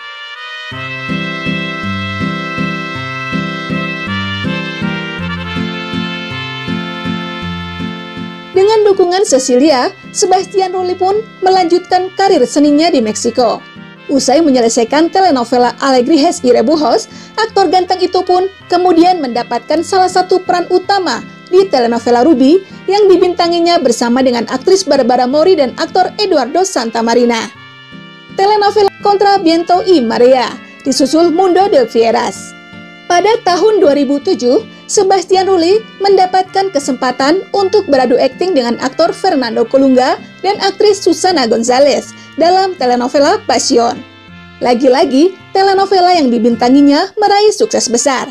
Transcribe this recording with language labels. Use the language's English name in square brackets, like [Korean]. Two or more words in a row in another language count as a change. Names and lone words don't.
[Indonesian] Dengan dukungan Cecilia, Sebastian Rulli pun melanjutkan karir seninya di Meksiko. Usai menyelesaikan telenovela Alegrijes y Rebujos, Aktor ganteng itu pun kemudian mendapatkan salah satu peran utama di telenovela Ruby yang dibintanginya bersama dengan aktris Barbara Mori dan aktor Eduardo Santamarina. Telenovela Contra Viento y Marea disusul Mundo de Fieras. Pada tahun 2007, Sebastian Rulli mendapatkan kesempatan untuk beradu akting dengan aktor Fernando Colunga dan aktris Susana Gonzalez dalam telenovela Passion. Lagi-lagi, telenovela yang dibintanginya meraih sukses besar.